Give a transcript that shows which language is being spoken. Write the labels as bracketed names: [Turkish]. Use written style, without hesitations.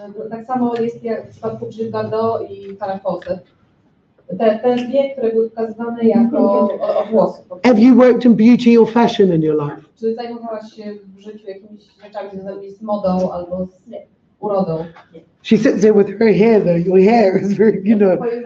[Polish] Tak samo jest jak w przypadku Bridget Bardot i Farrah Fawcett. Te dwie, które były pokazywane jako odgłosy. [English] Have you worked in beauty or fashion in your life? [Polish] Czy zajmowałaś się w życiu jakimiś rzeczami związanymi z modą albo z urodą? [English] She sits there with her hair though. Your hair is very, you know.